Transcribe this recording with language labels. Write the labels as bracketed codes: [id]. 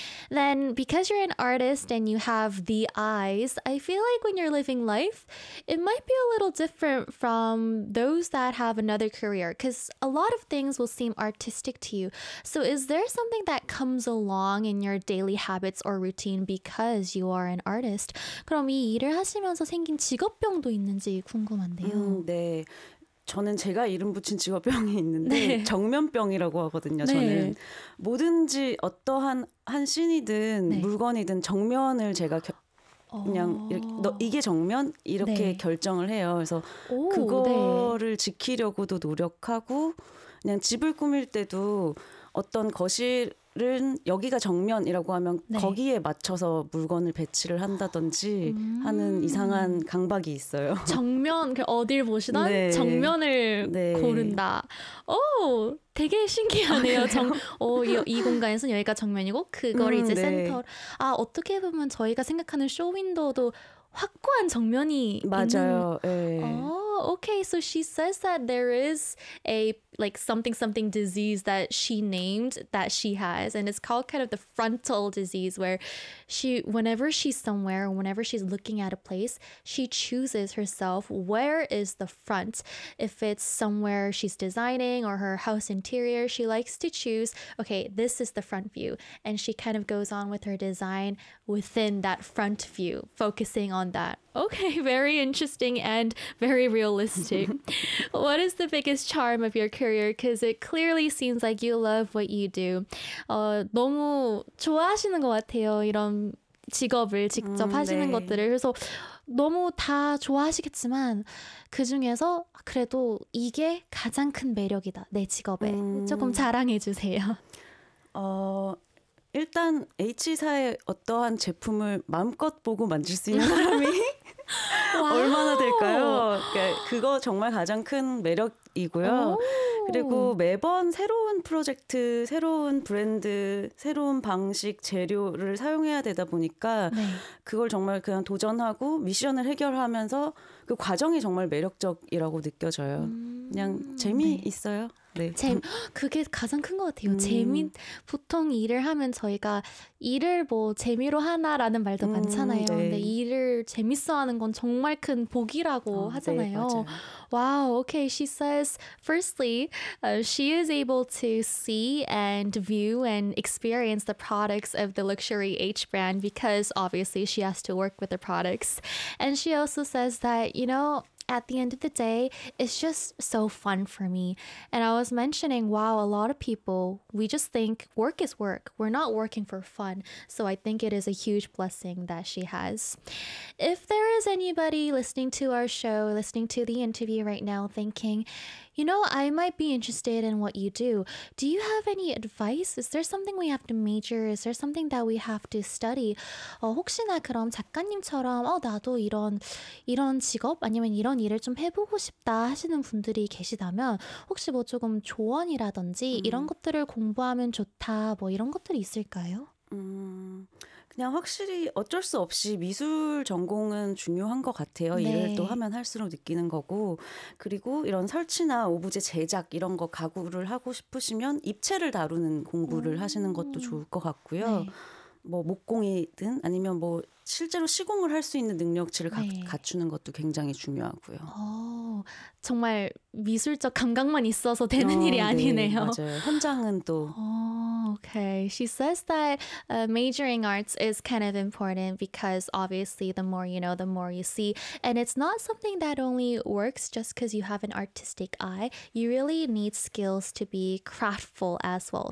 [en] Then, because you're an artist and you have the eyes, I feel like when you're living life, it might be a little different from those that have another career, because a lot of things will seem artistic to you. So is there something that comes along in your daily habits or routine because you are an artist? [ko] 그럼 이 일을 하시면서 생긴 직업병도 있는지 궁금한데요. 네. 저는 제가 이름 붙인 직업병이 있는데 네. 정면병이라고 하거든요. 네. 저는 뭐든지 어떠한 한 씬이든 네. 물건이든 정면을 제가 그냥 이렇게, 너 이게 정면? 이렇게 네. 결정을 해요. 그래서 그거를 네. 지키려고도 노력하고 그냥 집을 꾸밀 때도 어떤 거실은 여기가 정면이라고 하면 네. 거기에 맞춰서 물건을 배치를 한다든지 하는 이상한 강박이 있어요. 정면, 어딜 보시던 네. 정면을 네. 고른다. 오, 되게 신기하네요. 아, 이 공간에서는 여기가 정면이고 그걸 이제 네. 센터로. 아, 어떻게 보면 저희가 생각하는 쇼윈도우도 확고한 정면이 맞아요. 있는. 네. [en] Okay, so she says that there is a like something something disease that she named that she has, and it's called kind of the frontal disease, where she, whenever she's somewhere, whenever she's looking at a place, she chooses herself where is the front. If it's somewhere she's designing or her house interior, she likes to choose, okay, this is the front view, and she kind of goes on with her design within that front view, focusing on that. Okay, very interesting and very realistic. What is the biggest charm of your career? Because it clearly seems like you love what you do. [ko] 너무 좋아하시는 것 같아요. 이런 직업을 직접 하시는 네. 것들을. 그래서 너무 다 좋아하시겠지만 그 중에서 그래도 이게 가장 큰 매력이다. 내 직업에. 조금 자랑해 주세요. 일단 H사의 어떠한 제품을 마음껏 보고 만질 수 있는 사람이 얼마나 될까요? 그러니까 그거 정말 가장 큰 매력이고요. 그리고 매번 새로운 프로젝트, 새로운 브랜드, 새로운 방식, 재료를 사용해야 되다 보니까 네. 그걸 정말 그냥 도전하고 미션을 해결하면서 그 과정이 정말 매력적이라고 느껴져요. 그냥 재미있어요. 네. 그게 가장 큰 것 같아요. 보통 일을 하면 저희가 일을 뭐 재미로 하나라는 말도 많잖아요. 네. 근데 일을 재밌어 하는 건 정말 큰 복이라고 하잖아요. 네, [en] 와우, okay. She says, firstly, she is able to see and view and experience the products of the luxury H brand because obviously she has to work with the products. And she also says that, you know, at the end of the day, it's just so fun for me. And I was mentioning, wow, a lot of people, we just think work is work. We're not working for fun. So I think it is a huge blessing that she has. If there is anybody listening to our show, listening to the interview right now, thinking, you know, I might be interested in what you do. Do you have any advice? Is there something we have to major? Is there something that we have to study? [ko] 혹시나 그럼 작가님처럼 나도 이런 직업 아니면 이런 일을 좀 해보고 싶다 하시는 분들이 계시다면 혹시 뭐 조금 조언이라든지 이런 것들을 공부하면 좋다 뭐 이런 것들이 있을까요? 그냥 확실히 어쩔 수 없이 미술 전공은 중요한 것 같아요. 네. 일을 또 하면 할수록 느끼는 거고. 그리고 이런 설치나 오브제 제작 이런 거 가구를 하고 싶으시면 입체를 다루는 공부를 하시는 것도 좋을 것 같고요. 네. 뭐 목공이든 아니면 뭐 실제로 시공을 할수 있는 능력치를 네. 갖추는 것도 굉장히 중요하고요. 정말 미술적 감각만 있어서 되는 일이 아니네요. 네, 맞아요. 현장은 또. [en] Okay, she says that majoring arts is kind of important because obviously the more you know, the more you see. And it's not something that only works just because you have an artistic eye. You really need skills to be craftful as well.